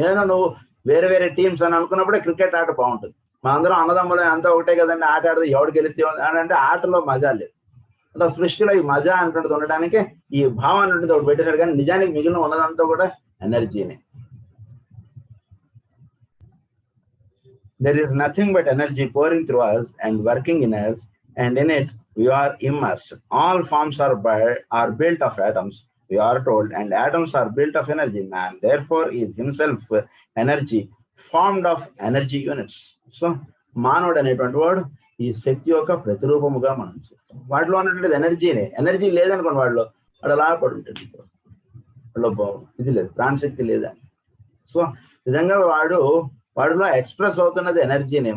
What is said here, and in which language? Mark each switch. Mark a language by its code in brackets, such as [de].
[te] నువ్వు వేరే వేరే టీమ్స్ అని అనుకున్నప్పుడే క్రికెట్ ఆట బాగుంటుంది. మనందరం అన్నదమ్ములు అంతా ఒకటే కదండి, ఆట ఆడితే ఎవడు గెలిస్తే అని అంటే ఆటలో మజా లేదు. అట్లా సృష్టిలో ఈ మజా అంటున్నది ఉండడానికి ఈ భావం అన్నది ఒకటి పెట్టాడు. కానీ నిజానికి మిగిలిన ఉన్నదంతా కూడా ఎనర్జీనే. [en] There is nothing but energy pouring through us and working in us, and in it we are immersed. All forms are built of atoms, we are told, and atoms are built of energy. Man therefore is himself energy, formed of energy units. [te] So మానవుడు అనేటువంటి వాడు ఈ శక్తి యొక్క ప్రతిరూపముగా మనం చూస్తాం. వాటిలో ఉన్నటువంటిది ఎనర్జీనే. Energy లేదనుకోండి వాడు అలా పడుంటాడు, వాడిలో ఇది లేదు, ప్రాణశక్తి లేదని. సో నిజంగా వాడిలో ఎక్స్ప్రెస్ అవుతున్నది ఎనర్జీనే.